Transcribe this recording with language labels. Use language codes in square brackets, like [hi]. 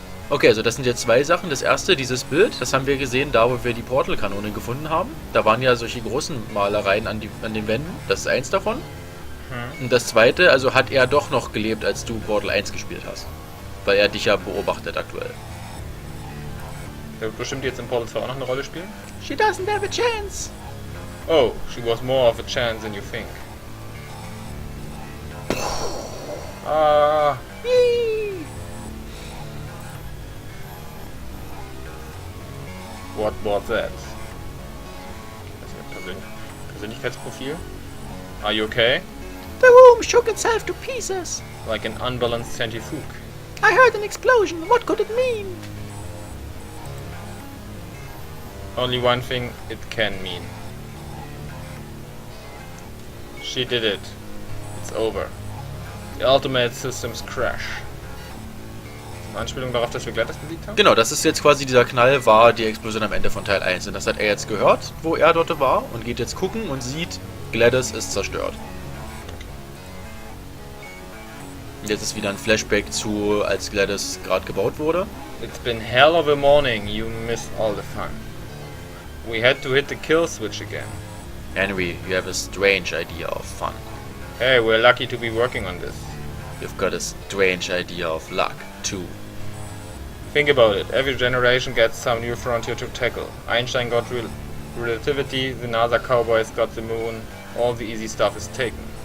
[de] Okay, also das sind jetzt zwei Sachen. Das erste, dieses Bild, das haben wir gesehen, da wo wir die Portal-Kanone gefunden haben. Da waren ja solche großen Malereien an den Wänden. Das ist eins davon. Und das zweite, also hat er doch noch gelebt, als du Portal 1 gespielt hast. Weil er dich ja beobachtet aktuell. Der wird bestimmt jetzt in Portal 2 auch noch eine Rolle spielen. [en] She doesn't have a chance. Oh, she was more of a chance than you think. Ah. What was that? [de] Das ist ein Persönlichkeitsprofil. [en] Are you okay? The room shook itself to pieces. Like an unbalanced centrifuge. I heard an explosion. What could it mean? Only one thing it can mean. She did it. It's over. The ultimate systems crash. [de] Anspielung darauf, dass wir GLaDOS besiegt haben? Genau, das ist jetzt quasi dieser Knall, war die Explosion am Ende von Teil 1. Und das hat er jetzt gehört, wo er dort war und geht jetzt gucken und sieht, GLaDOS ist zerstört. Jetzt ist wieder ein Flashback zu, als GLaDOS gerade gebaut wurde. [en] It's been hell of a morning, you missed all the fun. We had to hit the kill switch again. Henry, you have a strange idea of fun. Hey, we're lucky to be working on this. You've got a strange idea of luck, too. Think about it, every generation gets some new frontier to tackle. Einstein got relativity, the NASA cowboys got the moon, all the easy stuff is taken.